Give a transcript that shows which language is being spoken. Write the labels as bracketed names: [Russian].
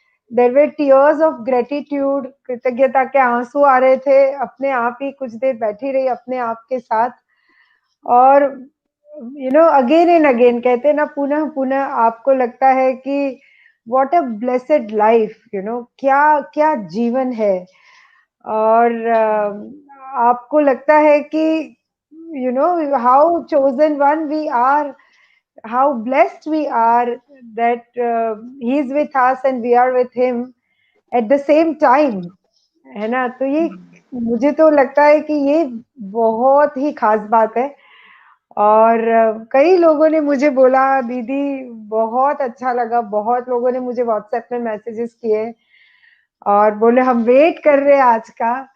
[English] there were tears of gratitude, [Hindi] कृतज्ञता के आंसू आ रहे थे। अपने आप ही कुछ देर बैठी रही अपने आप के साथ। और [English] again and again [Hindi] कहते हैं ना, पुनः पुनः आपको लगता है कि [English] what a blessed life, [Hindi] क्या क्या जीवन है। और आपको लगता है कि [English] How chosen one we are, how blessed we are that he is with us and we are with him at the same time. [Hindi] है ना? तो ये मुझे तो लगता है कि ये बहुत ही खास बात है और कई लोगों ने मुझे बोला दीदी बहुत अच्छा लगा, बहुत लोगों ने मुझे व्हाट्सएप में मैसेजेस किए और बोले हम वेट कर रहे हैं आज का।